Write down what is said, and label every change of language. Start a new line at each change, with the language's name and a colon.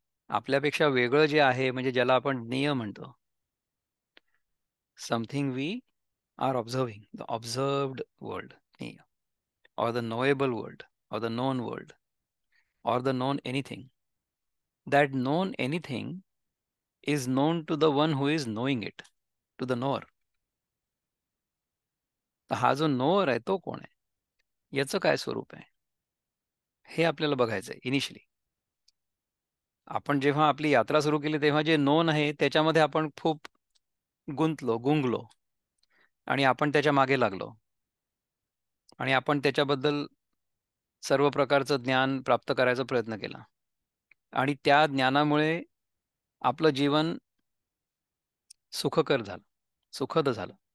Marathi: आपल्यापेक्षा वेगळं जे आहे म्हणजे ज्याला आपण ज्ञेय म्हणतो,
English: Something we are observing, the observed world, ज्ञेय, or the knowable world, or the known world, or the known anything. That known anything is known to the one who is knowing it, to the knower.
Marathi: तर हा जो knower आहे तो कोण आहे? याचं काय स्वरूप आहे? हे आपल्याला बघायचं आहे इनिशियली. आपण जेव्हा आपली यात्रा सुरू केली तेव्हा जे नोन आहे त्याच्यामध्ये आपण खूप गुंगलो आणि आपण त्याच्या मागे लागलो आणि आपण त्याच्याबद्दल सर्व प्रकारचं ज्ञान प्राप्त करायचा प्रयत्न केला आणि त्या ज्ञानामुळे आपलं जीवन सुखकर झालं, सुखद झालं.